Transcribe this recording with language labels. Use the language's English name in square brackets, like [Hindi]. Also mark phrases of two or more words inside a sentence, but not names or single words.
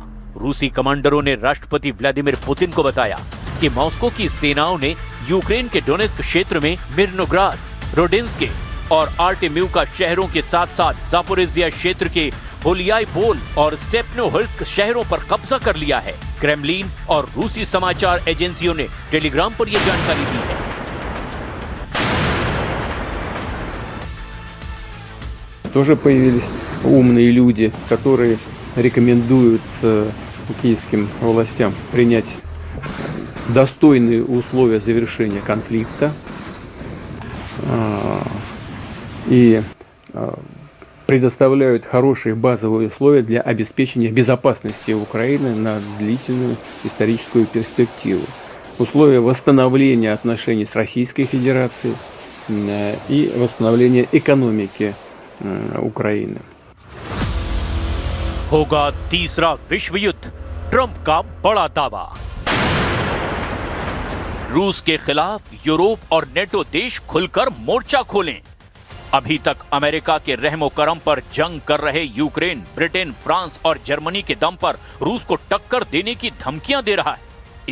[Hindi] रूसी कमांडरों ने राष्ट्रपति व्लादिमीर पुतिन को बताया कि मॉस्को की सेनाओं ने यूक्रेन के डोनेस्क क्षेत्र में मिर्नोग्राद, रोडिंस्के और आर्टेम्यूका शहरों के साथ साथ जापोरिजिया क्षेत्र के होलियाईपोल और स्टेपनोहर्स्क शहरों पर कब्जा कर लिया है। क्रेमलिन और रूसी समाचार एजेंसियों ने टेलीग्राम पर यह जानकारी दी है। [Russian] Тоже появились умные люди, которые рекомендуют киевским властям принять достойные условия завершения конфликта и предоставляют хорошие базовые условия для обеспечения безопасности Украины на длительную историческую перспективу. Условия восстановления отношений с Российской Федерацией и восстановления экономики Украины. [Hindi] होगा तीसरा विश्व युद्ध, ट्रंप का बड़ा दावा। रूस के खिलाफ यूरोप और नेटो देश खुलकर मोर्चा खोलें। अभी तक अमेरिका के रहमो करम पर जंग कर रहे यूक्रेन, ब्रिटेन, फ्रांस और जर्मनी के दम पर रूस को टक्कर देने की धमकियां दे रहा है।